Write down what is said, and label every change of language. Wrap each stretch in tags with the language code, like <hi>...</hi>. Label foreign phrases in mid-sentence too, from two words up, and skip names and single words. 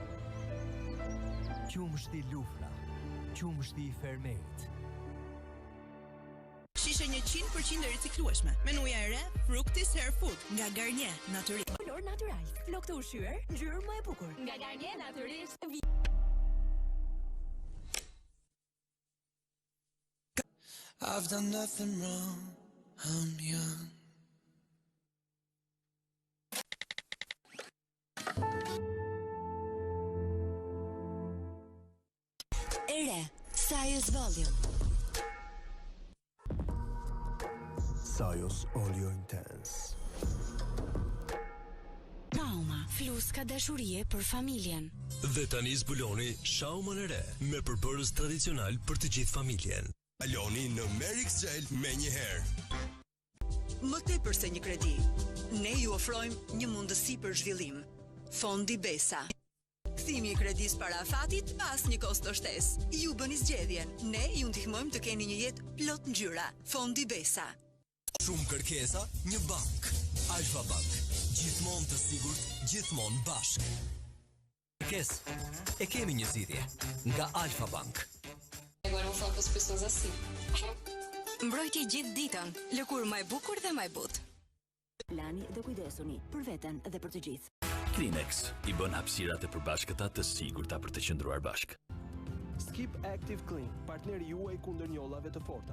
<sq>Qumshti Lufra, qumshti i fermerit. Shishe 100% e riciklueshme. Menuja e re, Fructis Hair Food nga Garnier Natyrisht. Kolor natyral, flok të ushqyer, ngjyrë më e bukur. Nga Garnier Natyrisht.</sq> <en>I've done nothing wrong. I'm young.</en> <sq>Ere, Sajos Volume. Sajos Olio Intense. Trauma, fluska dashurie për familjen. Dhe tani zbuloni shaumën e re me përbërës tradicional për të gjithë familjen. Aloni në Merix Gel me një herë. Më tepër se një kredi, ne ju ofrojmë një mundësi për zhvillim. Fondi Besa. Kthimi i kredis para afatit pas një kosto shtesë. Ju bëni zgjedhjen. Ne ju ndihmojmë të keni një jetë plot ngjyra. Fondi Besa. Shumë kërkesa, një bank. Alfa Bank. Gjithmonë të sigurt, gjithmonë bashkë. Kërkesë, e kemi një zgjidhje nga Alfa Bank.</sq> <pt>Agora vou falar com as pessoas assim.</pt> <sq>Mbrojtje gjithë ditën, lëkurë më e bukur dhe më e butë. Lani dhe kujdesuni për veten dhe për të gjithë. Kleenex i bën hapësirat e përbashkëta të sigurta për të qëndruar bashkë. Skip Active Clean, partneri juaj kundër njollave të forta.</sq>